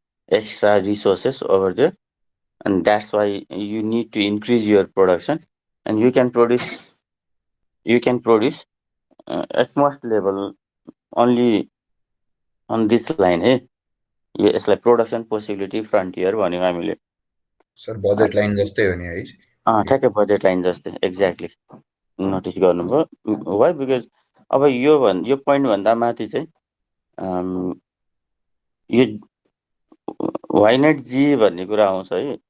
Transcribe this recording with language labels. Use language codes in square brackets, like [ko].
[en] extra resources over there, and that's why you need to increase your production, and you can produce at most level only on this line. It's like production possibility frontier [ne] भन्यो हामीले. Sir budget line जस्तै हो नि है? ठ्याक्कै budget line जस्तै exactly notice गर्नुभयो. [en] why because [ne] अब यो पोइन्ट भन्दा माथि चाहिँ यो वाइ नट जी भन्ने कुरा आउँछ है.